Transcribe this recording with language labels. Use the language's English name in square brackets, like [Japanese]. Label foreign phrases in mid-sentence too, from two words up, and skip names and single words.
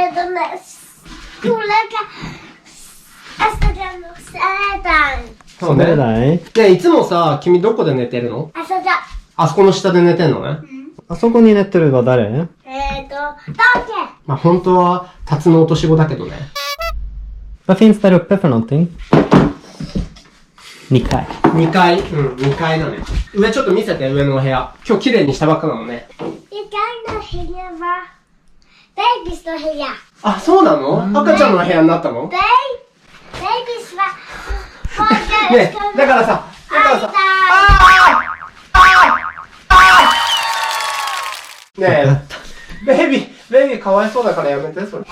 [Japanese] そうね。ね、いつもさ、君どこで寝てるの？あそこの下で寝てんのね。あそこに寝てるのは誰？まあ本当は、タツの落とし子だけどね。 [Swedish] Vad finns där uppe för någonting? [Japanese] 2 階。 2階。2階だね。上ちょっと見せて、上のお部屋。今日綺麗にしたばっかなのね。 2階の部屋は、ベイビスの部屋。あ、そうなの？赤ちゃんの部屋になったの？ベイビスは、ねえ、だからさ、ねえ、ベイビーかわいそうだからやめて、それ。